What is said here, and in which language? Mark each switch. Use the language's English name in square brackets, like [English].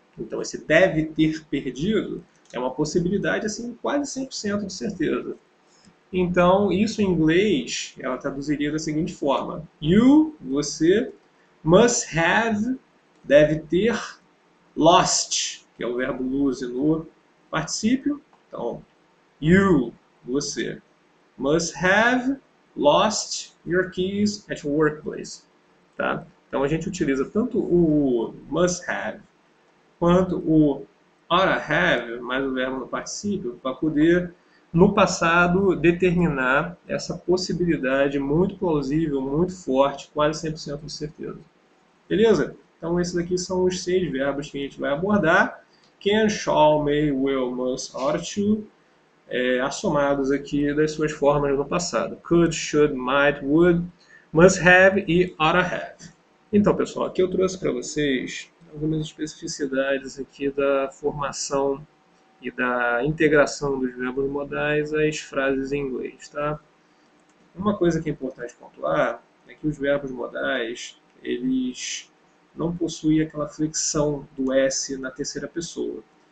[Portuguese] Então, esse deve ter perdido é uma possibilidade, assim, quase 100% de certeza. Então, isso em inglês, ela traduziria da seguinte forma. You, você, must have, deve ter, lost, que é o verbo lose no particípio. [English] Então, you, você, must have lost your keys at your workplace. [Portuguese] Tá? Então, a gente utiliza tanto o must have quanto o oughta have, mais o verbo no particípio, para poder, no passado, determinar essa possibilidade muito plausível, muito forte, quase 100% de certeza. Beleza? Então, esses aqui são os 6 verbos que a gente vai abordar. Can, shall, may, will, must, ought to, assomados aqui das suas formas no passado. [English] Could, should, might, would, must have e oughta have. [Portuguese] Então, pessoal, aqui eu trouxe para vocês algumas especificidades aqui da formação e da integração dos verbos modais às frases em inglês, tá? Uma coisa que é importante pontuar é que os verbos modais, eles não possuem aquela flexão do S na terceira pessoa.